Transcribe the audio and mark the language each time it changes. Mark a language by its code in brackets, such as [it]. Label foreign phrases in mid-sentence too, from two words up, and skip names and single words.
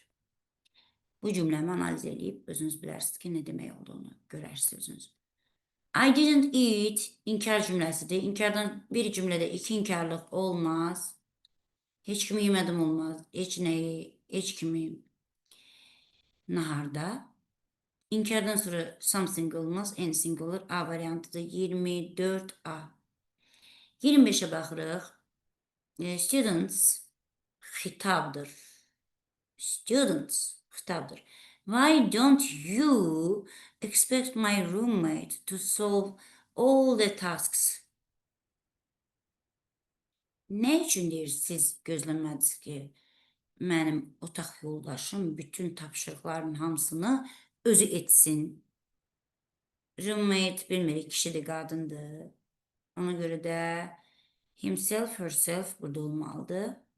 [az] Bu cümləmi analiz edib özünüz bilərsiniz ki, nə demək olduğunu görərsiniz özünüz. [en] I didn't eat [az] inkar cümləsidir. İnkardan bir cümlədə 2 inkarlıq olmaz. Heç kimi yemədim olmaz. Heç nəyi, heç kimi naharda. İnkardan sonra something olmaz. Anything olur. A variantıdır. 24A. 25'e baxırıq. Students xitabdır. Students, xitabdır. [en] Why don't you expect my roommate to solve all the tasks? [az] Nə üçün deyir siz gözləmədiniz ki, mənim otaq yoldaşım bütün tapşırıqların hamısını özü etsin? Roommate bilmirik, kişidir, qadındır. Ona görə də [en] himself, herself [az] burada olmalıdır.